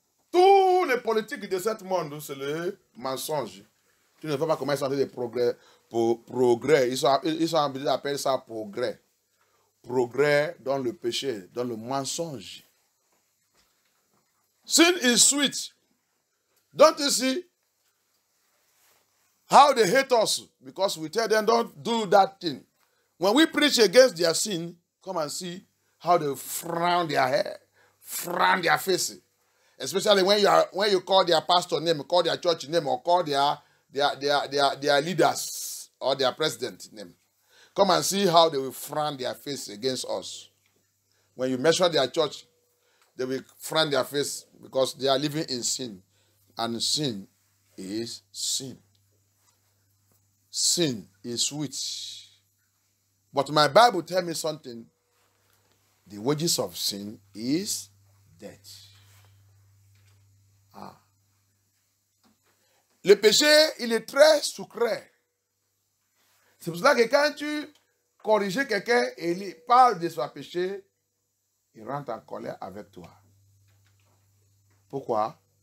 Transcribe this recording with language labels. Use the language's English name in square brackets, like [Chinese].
[French] Tous les politiques de ce monde, c'est le mensonge. Tu ne vois pas comment ils sont en train de progrès. Ils sont obligés d'appeler ça progrès. Progrès dans le péché, dans le mensonge. [English] Sin is sweet. Don't you see how they hate us? Because we tell them don't do that thing. When we preach against their sin, come and see how they frown their hair, frown their faces. Especially when you call their pastor name, call their church name, or call their leaders or their president name. Come and see how they will frown their face against us. When you measure their church, they will frown their face because they are living in sin. And sin is sin. Sin is sweet. But my Bible tells me something. The wages of sin is death. Ah. [French] Le péché, il est très sucré. C'est pour cela que quand tu corriges quelqu'un et il parle de son péché, il rentre en colère avec toi. Pourquoi?